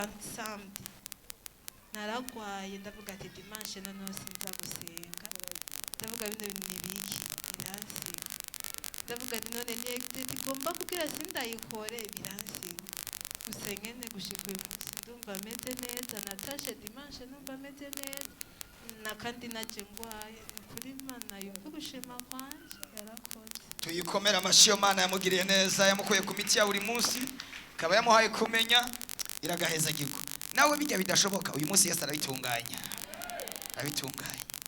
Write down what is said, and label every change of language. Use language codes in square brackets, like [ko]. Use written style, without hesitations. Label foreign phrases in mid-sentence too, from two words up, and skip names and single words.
[rn] samedi naragwaye ndavuga ati dimanche none sinza gusenga ndavuga bino bintu ni biki biransiga ndavuga ati none ni exit igomba kugira sindayikore biransiga gusa nyene gushika uyu munsi ndumva meze neza natashe dimanche numva meze neza na kandi naje ngwaye kuri Imana yumva gushima kwanje yarakoze tuyikomera amashyo Mana yamugiriye neza yamukuye ku miti ya buri munsi kaba yamuhaye kumenya iragaheza gigo nawe bijya bidashoboka uyu munsi Yesu arabitunganya abitunganya.